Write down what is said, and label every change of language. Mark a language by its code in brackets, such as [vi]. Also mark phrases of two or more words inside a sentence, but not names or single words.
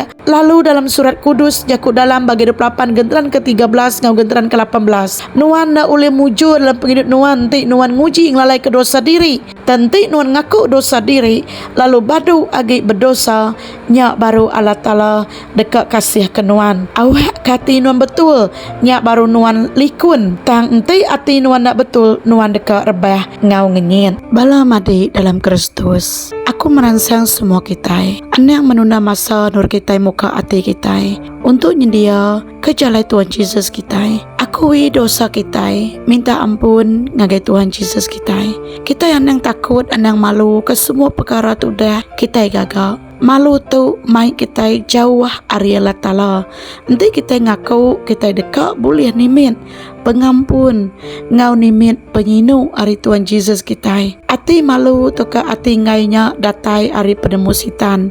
[iba] Lalu dalam surat Kudus jaku dalam bagi 28 genteran ke-13 ngau genteran ke-18, nuan na oleh mujur dalam penghidup nuan ti nuan nguji ngelalai ke dosa diri tanti nuan ngaku dosa diri lalu badu agi berdosa nyak baru Allah Ta'ala dekat kasih ke nuan. Awak kati nuan betul nyak baru nuan likun tang enti ati nuan nak betul nuan dekat rebah ngau ngenyit. [ms] Bala madi dalam Kristus, aku merangsang semua kita yang menunda masa nur kita muka hati kita untuk nyedia ke jalan Tuhan Yesus kita. Akui dosa kita, minta ampun ngagai Tuhan Yesus kita. Kita yang takut, yang malu ke semua perkara tu dah kita gagal. [iba] Malu tu mai kita jauh ari Allah Ta'ala. Nanti kita ngaku kita dekat boleh nimit pengampun ngau nimit penyinu ari Tuhan Yesus kita. Ati malu tu ke ati ngainya datai ari penemusitan.